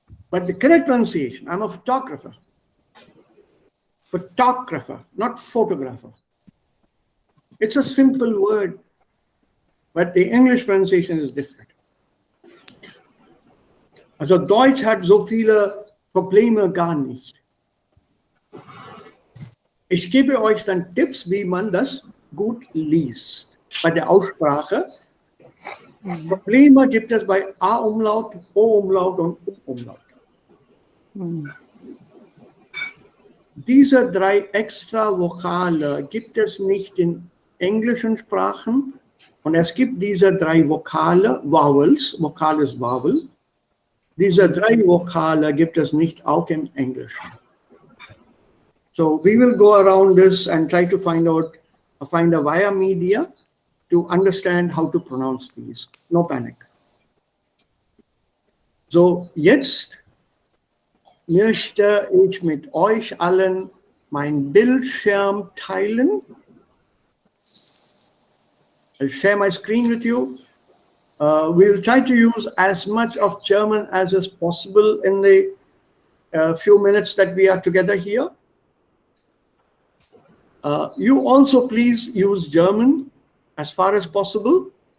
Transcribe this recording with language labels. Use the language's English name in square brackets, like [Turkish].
[English] But the correct pronunciation, I'm a photographer. Photographer, not photographer. It's a simple word, but the English pronunciation is different. [German] Also Deutsch hat so viele Probleme gar nicht. Ich gebe euch dann Tipps, wie man das gut liest. Bei der Aussprache. Probleme gibt es bei A-Umlaut, O-Umlaut und U-Umlaut. Diese 3 extra Vokale gibt es nicht in englischen Sprachen. Und es gibt diese 3 Vokale, Vowels, Vokal ist Vowel. Diese 3 Vokale gibt es nicht auch im Englischen. [English] So we will go around this and try to find a via media to understand how to pronounce these. No panic. [German] So jetzt möchte ich mit euch allen mein Bildschirm teilen. [English] I'll share my screen with you. We will try to use as much of German as is possible in the few minutes that we are together here. You also please use German as far as possible.